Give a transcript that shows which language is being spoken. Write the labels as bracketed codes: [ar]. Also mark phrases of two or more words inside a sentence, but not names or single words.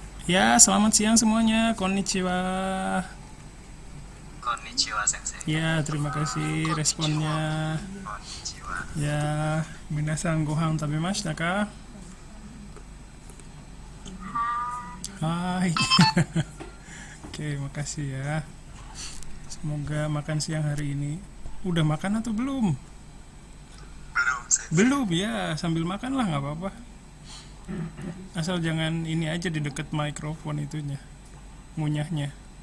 [id] Ya, selamat siang semuanya. [ja] Konnichiwa. こんにちは先生. [id] Ya, terima kasih [ja] Konnichiwa. [id] responnya. [ja] Konnichiwa. や、皆さんご飯食べましたか? Hai. [id] Oke, makasih ya. Semoga makan siang hari ini. Udah makan atau belum? Belum sensei. Belum ya, sambil makan lah nggak apa-apa. Asal jangan ini aja di deket mikrofon itunya, ngunyahnya.